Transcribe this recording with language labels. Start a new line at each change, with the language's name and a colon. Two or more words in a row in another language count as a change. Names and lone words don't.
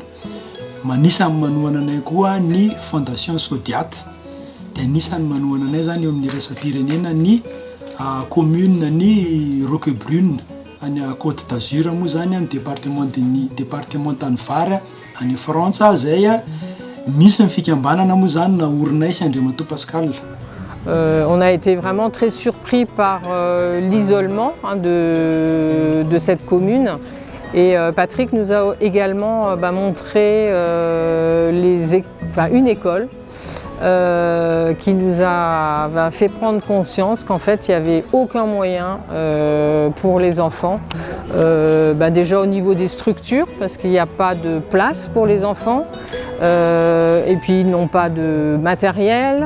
Malagasy: Manisan'ny manohana anay koa ny fondation Sodiat dia anisan'ny manohana anay zany eo amin'ny raisam-pirenena ny commune ny Roquebrune any Côte d'Azur moa zany amin'ny département tany Vary any Frantsa zay misy ny fikambanana moa zany naorinay sy Andriamatoa Pascal.
French: On a été vraiment très surpris par l'isolement de cette commune. Et Patrick nous a également montré une école qui nous a fait prendre conscience qu'en fait il n'y avait aucun moyen pour les enfants, déjà au niveau des structures parce qu'il n'y a pas de place pour les enfants et puis ils n'ont pas de matériel.